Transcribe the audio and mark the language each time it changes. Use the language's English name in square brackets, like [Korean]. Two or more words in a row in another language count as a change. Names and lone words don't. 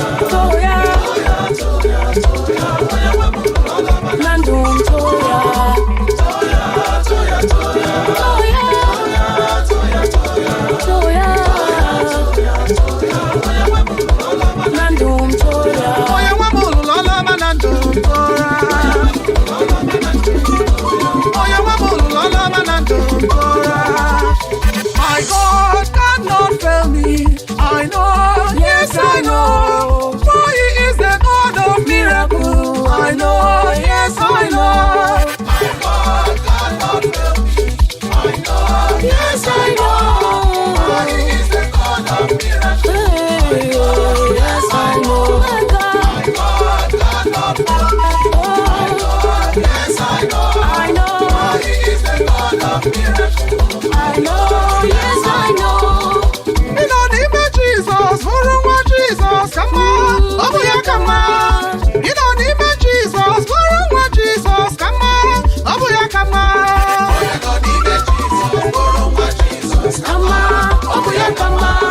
[Igbo] Toya. Na ndụ m toya. Toya. Toya. Na ndụ m toya. Onye nwe m lụrụ ọlụ ọma na ndụ m toya. Onye nwe m lụrụ ọlụ ọma na ndụ m toya. [English] My God cannot fail me. I know, yes, I know. For he is the God of miracle. I know, yes, I know. My God cannot fail me. I know, yes, I know. For he is the God of miracle. Hey, oh, yes, I know. My God cannot fail me. I know, yes, I know. For he is the God of miracle. I know, yes, I know. [Igbo] Ị nọ n'ime Jizọs, bụrụ nwa Jizọs ka mma, ọ bụ ya ka mma. Ị nọ n'ime Jizọs, bụrụ nwa Jizọs ka mma, ọ bụ ya ka mma. Ka mma, ọ bụ ya ka mma.